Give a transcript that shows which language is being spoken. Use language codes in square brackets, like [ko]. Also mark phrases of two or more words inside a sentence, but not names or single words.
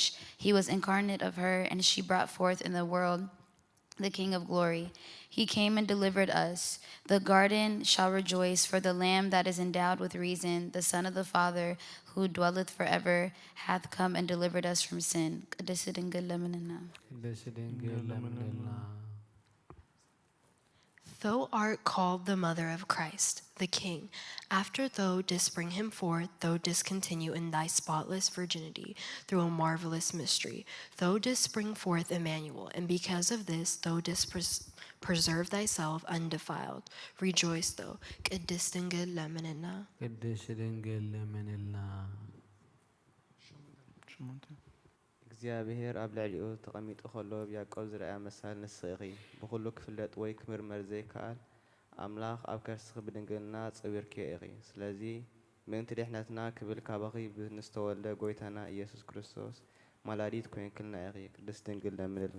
[en] He was incarnate of her, and she brought forth in the world the King of glory. He came and delivered us. The garden shall rejoice, for the Lamb that is endowed with reason, the Son of the Father, who dwelleth forever, hath come and delivered us from sin. [ti] ቅድስት ድንግል ለምንልና ቅድስት ድንግል ለምንልና [en] Thou art called the mother of Christ, the King. After thou didst bring him forth, thou didst continue in thy spotless virginity through a marvelous mystery. Thou didst bring forth Emmanuel, and because of this thou didst preserve thyself undefiled. Rejoice thou. [ti] ቅድስት ድንግል ለምንልና ቅድስት ድንግል ለምንልና እግዚአብሔር ኣብ ልዕሊኡ ተቐሚጡ ከሎ ብያዕቆብ ዝረኣያ መሳል ንስኺ ኢኺ ብኩሉ ክፍለጥ ወይ ክምርመር ዘይከኣል ኣምላኽ ኣብ ከርስኺ ብድንግልና ፀዊርክዮ ኢኺ ስለዚ ምእንቲ ድሕነትና ክብል ካባኺ ብንዝተወልደ ጎይታና ኢየሱስ ክርስቶስ ማላዲት ኮይንክልና ኢኺ ቅድስት ድንግል ለምንልና